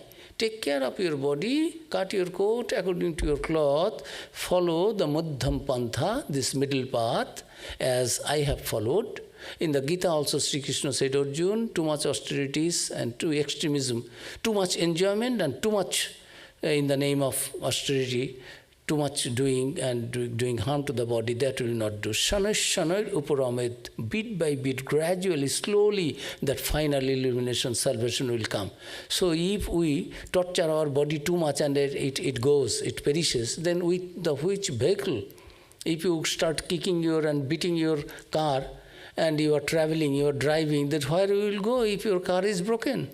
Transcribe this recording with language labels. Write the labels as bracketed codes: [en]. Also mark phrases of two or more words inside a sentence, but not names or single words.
[en] Take care of your body, cut your coat according to your cloth, follow the [sa] Madhyam Pantha, [en] this middle path, as I have followed. In the Gita also Sri Krishna said, Arjuna, too much austerities and too extremism, too much enjoyment and too much in the name of austerity, too much doing and doing harm to the body, that will not do. [sa] Shanay shanay uparamed, [en] bit by bit, gradually, slowly, that final illumination, salvation will come. So if we torture our body too much and it goes, it perishes, then with the which vehicle? If you start kicking and beating your car, and you are traveling, you are driving, then where you will go if your car is broken?